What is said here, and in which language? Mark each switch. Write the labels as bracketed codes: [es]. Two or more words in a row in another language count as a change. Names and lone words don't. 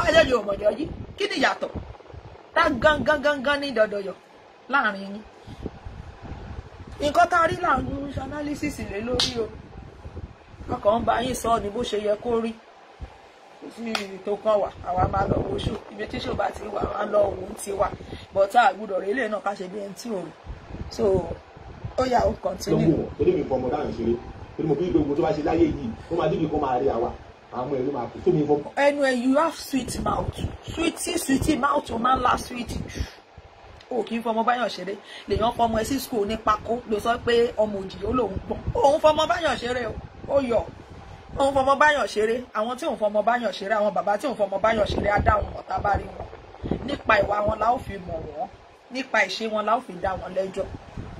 [yo] eléyìí ò mọ̀jọ́ yìí kí ni ìyàtọ̀ tá gangan ní dọ̀dọ̀yọ̀ láàrin yín nǹkan tá a rí là ń ṣe analysis lé lórí o ọkàn ń bá yín sọ ní bó ṣe yẹ kó rí sí tó kàn wá àwa máa lọ wo ṣó ibi tí ṣó bá ti wà wá lọ òun ti wà bọ́tà àgùdọ̀ rẹ̀ lè náà ká ṣe bí ẹni tí ò rí so ó yà ó continue. lọ́wọ́ torí mi fọmọ dáhùn ṣeré torí mo bí gbogbo tó bá ṣe láyé yìí ó máa débi kó máa rí àwa àwọn ẹ̀rọ máa kú tó mi fọmọ. ẹnu ẹ [en] you have sweet mouth sweetie mouth [yo] ó máa ń la sweet o kì í fọmọ báyọ̀ ṣeré lèèyàn fọmọ ẹ sí school ní pákó ló sọ pé ọmọ òjì ó lòun gbọ́n òun fọmọ báyọ̀ ṣeré ó yọ òun fọmọ báyọ̀ ṣeré àwọn tí òun fọmọ báyọ̀ ṣeré àwọn bàbá tí òun fọmọ báyọ̀ ṣeré á dá wọn ọ̀tá bá rí wọn nípa ìwà wọn la ó fi mọ̀ wọ́n nípa ìṣe wọn la ó fi dá wọn lẹ́jọ́